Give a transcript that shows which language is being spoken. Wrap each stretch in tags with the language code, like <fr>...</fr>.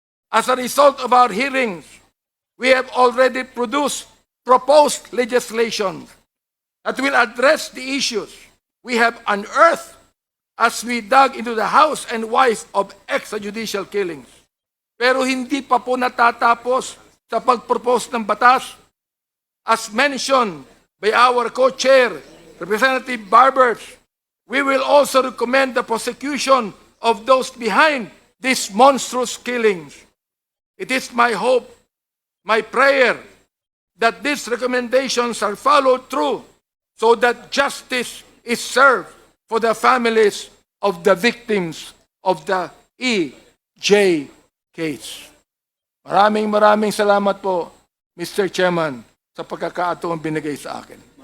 <en>As a result of our hearings, we have already proposed legislation that will address the issues we have unearthed as we dug into the house and wife of extrajudicial killings.</en> <tl>Pero hindi pa po natatapos sa pag-propose ng batas.</tl> <en>As mentioned by our co-chair, Representative Barbers, we will also recommend the prosecution of those behind these monstrous killings. It is my hope, my prayer, that these recommendations are followed through so that justice is served for the families of the victims of the EJ case.</en> <tl>Maraming salamat po, Mr. Chairman, sa pagkakataong binigay sa akin.</tl>